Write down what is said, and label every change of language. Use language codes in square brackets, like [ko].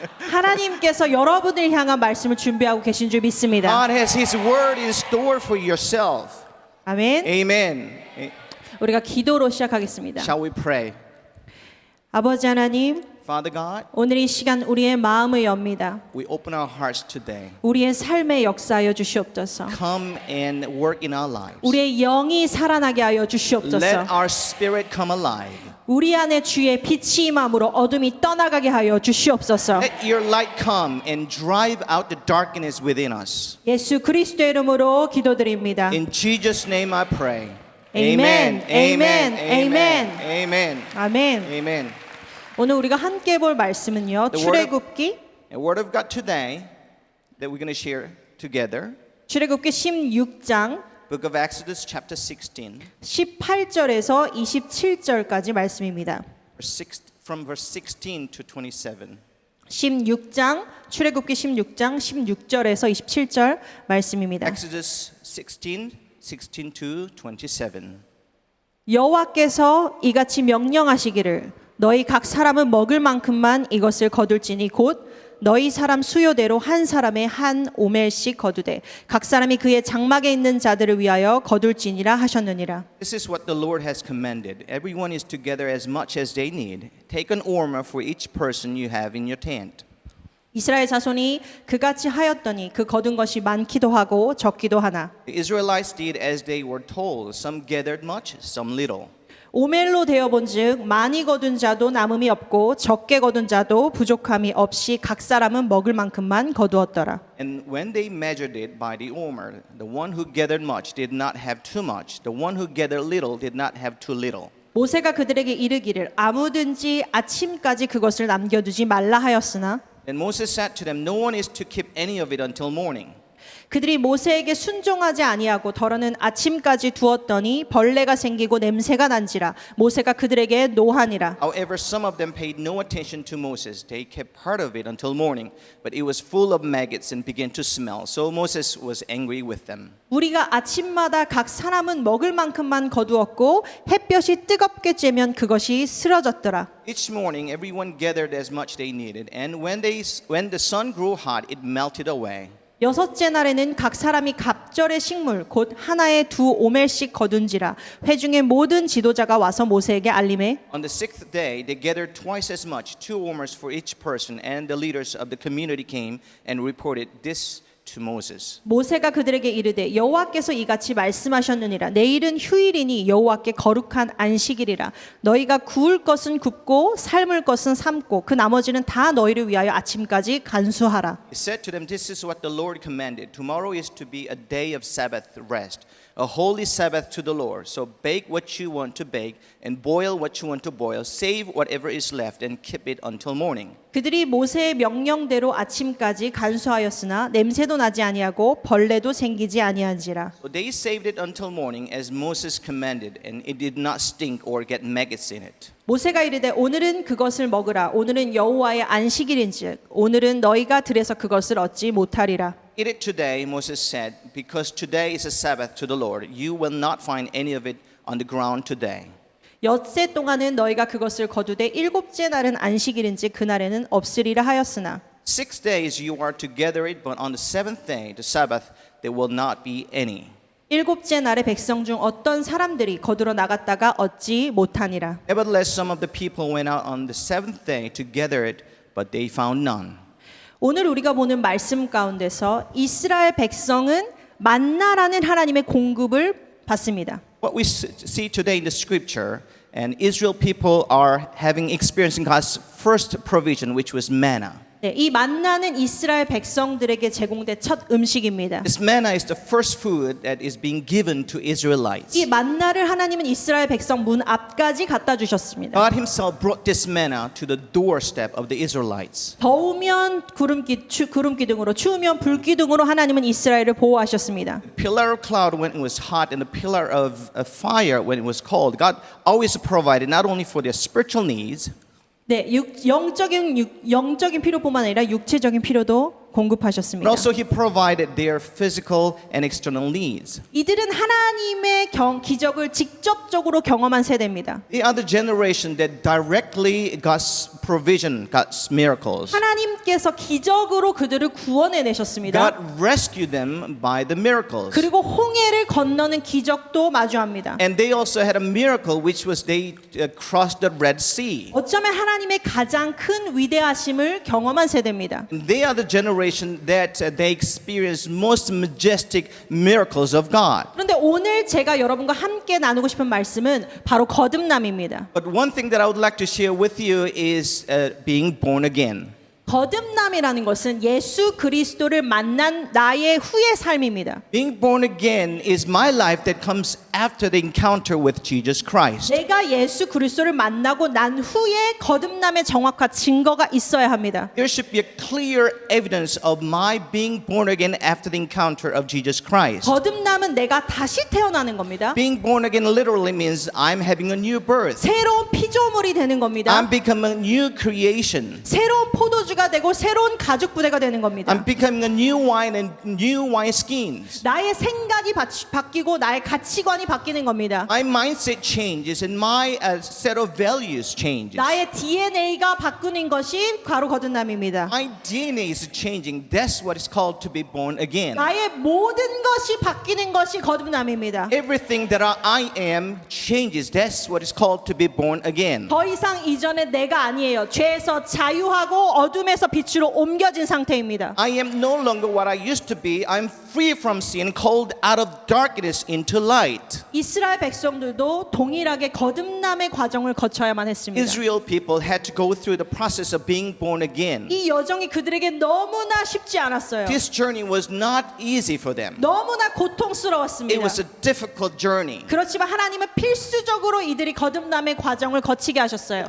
[ko] 하나님께서 여러분을 향한 말씀을 준비하고 계신 줄 믿습니다. [en] God has His word in store for yourself. [ko] 아멘. [en] Amen. [ko] 우리가 기도로 시작하겠습니다. [en] Shall we pray? [ko] 아버지 하나님, [en] Father God, [ko] 오늘 이 시간 우리의 마음을 엽니다. [en] we open our hearts today. [ko] 우리의 삶에 역사하여 주시옵소서. [en] Come and work in our lives. [ko] 우리의 영이 살아나게 하여 [en] Let [ko] 주시옵소서. [en] our spirit come alive. [ko] 우리 안에 주의 빛이 임함으로 어둠이 떠나가게 하여 주시옵소서. [en] Let your light come and drive out the darkness within us. [ko] 예수 그리스도의 이름으로 기도드립니다. [en] In Jesus' name I pray. Amen. Amen. Amen. Amen. [ko] 아멘. [en] Amen. [ko] 오늘 우리가 함께 볼 말씀은요. [en] The word of- [ko] 출애굽기 [en] The word of God today that we're going to share together, [ko] 출애굽기 16장 [en] Book of Exodus chapter 16, [ko] 18절에서 27절까지 말씀입니다. [en] from verse 16 to 27. [ko] 16장 출애굽기 16장 16절에서 27절 말씀입니다. [en] Exodus 16 to 27. [ko] 여호와께서 이같이 명령하시기를 너희 각 사람은 먹을 만큼만 이것을 거둘지니 곧 너희 사람 수요대로 한 사람의 한 오멜씩 거두되 각 사람이 그의 장막에 있는 자들을 위하여 거둘지니라 하셨느니라. [en] This is what the Lord has commanded. Everyone is together as much as they need. Take an omer for each person you have in your tent. [ko] 이스라엘 자손이 그같이 하였더니 그 거둔 것이 많기도 하고 적기도 하나. [en] The Israelites did as they were told. Some gathered much, some little. [ko] 오멜로 되어본즉 많이 거둔 자도 남음이 없고 적게 거둔 자도 부족함이 없이 각 사람은 먹을 만큼만 거두었더라. [en] And when they measured it by the omer, the one who gathered much did not have too much. The one who gathered little did not have too little. [ko] 모세가 그들에게 이르기를 아무든지 아침까지 그것을 남겨두지 말라 하였으나 [en] Then Moses said to them, No one is to keep any of it until morning. [ko] 그들이 모세에게 순종하지 아니하고 더러는 아침까지 두었더니 벌레가 생기고 냄새가 난지라 모세가 그들에게 노하니라. [en] However, some of them paid no attention to Moses. They kept part of it until morning, but it was full of maggots and began to smell. So Moses was angry with them. [ko] 우리가 아침마다 각 사람은 먹을 만큼만 거두었고 햇볕이 뜨겁게 쬐면 그것이 쓰러졌더라. [en] Each morning, everyone gathered as much they needed, and when the sun grew hot, it melted away. [ko] 여섯째 날에는 각 사람이 갑절의 식물 곧 하나에 2오멜씩 거둔지라 회중의 모든 지도자가 와서 모세에게 알림해 [en] On the sixth day, they gathered twice as much, 2 omers for each person, and the leaders of the community came and reported this to Moses. [ko] 모세가 그들에게 이르되 여호와께서 이같이 말씀하셨느니라 내일은 휴일이니 여호와께 거룩한 안식일이라 너희가 구울 것은 굽고 삶을 것은 삶고 그 나머지는 다 너희를 위하여 아침까지 간수하라. [en] He said to them, This is what the Lord commanded. Tomorrow is to be a day of Sabbath rest, a holy Sabbath to the Lord. So bake what you want to bake and boil what you want to boil. Save whatever is left and keep it until morning. [ko] 그들이 모세의 명령대로 아침까지 간수하였으나 냄새도 나지 아니하고 벌레도 생기지 아니한지라. [en] So they saved it until morning as Moses commanded, and it did not stink or get maggots in it. [ko] 모세가 이르되 오늘은 그것을 먹으라. 오늘은 여호와의 안식일인즉 오늘은 너희가 들에서 그것을 얻지 못하리라. [en] Eat it today, Moses said, because today is a Sabbath to the Lord. You will not find any of it on the ground today. [ko] 엿새 동안은 너희가 그것을 거두되 일곱째 날은 안식일인즉 그날에는 없으리라 하였으나 [en] 6 days you are to gather it, but on the seventh day, the Sabbath, there will not be any. [ko] 일곱째 날에 백성 중 어떤 사람들이 거두러 나갔다가 얻지 못하니라. [en] Nevertheless, some of the people went out on the seventh day to gather it, but they found none. [ko] 오늘 우리가 보는 말씀 가운데서 이스라엘 백성은 만나라는 하나님의 공급을 받습니다. [en] What we see today in the scripture, and Israel people are having experiencing God's first provision, which was manna. [ko] 네, 이 만나는 이스라엘 백성들에게 제공된 첫 음식입니다. [en] This manna is the first food that is being given to Israelites. [ko] 이 만나를 하나님은 이스라엘 백성 문 앞까지 갖다 주셨습니다. [en] God himself brought this manna to the doorstep of the Israelites. [ko] 더우면 구름 기둥으로 추우면 불 기둥으로 하나님은 이스라엘을 보호하셨습니다. [en] Pillar of cloud when it was hot and the pillar of fire when it was cold. God always provided not only for their spiritual needs, [ko] 네, 영적인 필요뿐만 아니라 육체적인 필요도 [en] but [ko] 공급하셨습니다. [en] also he provided their physical and external needs. [ko] 이들은 하나님의 기적을 직접적으로 경험한 세대입니다. [en] They are the generation that directly God's provision, God's miracles. [ko] 하나님께서 기적으로 그들을 구원해 내셨습니다. [en] God rescued them by the miracles. [ko] 그리고 홍해를 건너는 기적도 마주합니다. [en] And they also had a miracle which was they crossed the Red Sea. [ko] 어쩌면 하나님의 가장 큰 위대하심을 경험한 세대입니다. [en] And they are the generation that they experienced most majestic miracles of God. [ko] 그런데 오늘 제가 여러분과 함께 나누고 싶은 말씀은 바로 거듭남입니다. [en] But one thing that I would like to share with you is being born again. [ko] 거듭남이라는 것은 예수 그리스도를 만난 나의 후의 삶입니다. [en] Being born again is my life that comes after the encounter with Jesus Christ. [ko] 내가 예수 그리스도를 만나고 난 후에 거듭남의 정확한 증거가 있어야 합니다. [en] There should be a clear evidence of my being born again after the encounter of Jesus Christ. [ko] 거듭남은 내가 다시 태어나는 겁니다. [en] Being born again literally means I'm having a new birth. [ko] 새로운 피조물이 되는 겁니다. [en] I'm becoming a new creation. [ko] 새로운 포도주가 되고 새로운 가죽 부대가 되는 겁니다. [en] I'm becoming a new wine and new wineskins. [ko] 나의 생각이 바뀌고 나의 가치관이 바뀌는 겁니다. [en] My mindset changes and my set of values changes. [ko] 나의 DNA가 바꾸는 것이 바로 거듭남입니다. [en] My DNA is changing. That's what is called to be born again. [ko] 나의 모든 것이 바뀌는 것이 거듭남입니다. [en] Everything that I am changes. That's what is called to be born again. [ko] 더 이상 이전의 내가 아니에요. 죄에서 자유하고 어둠에서 빛으로 옮겨진 상태입니다. [en] I am no longer what I used to be. I'm free from sin, called out of darkness into light. [ko] 이스라엘 백성들도 동일하게 거듭남의 과정을 거쳐야만 했습니다. [en] Israel people had to go through the process of being born again. [ko] 이 여정이 그들에게 너무나 쉽지 않았어요. [en] This journey was not easy for them. [ko] 너무나 [en] It [ko] 고통스러웠습니다. [en] was a difficult journey. [ko] 그렇지만 하나님은 필수적으로 이들이 거듭남의 과정을 거치게 하셨어요.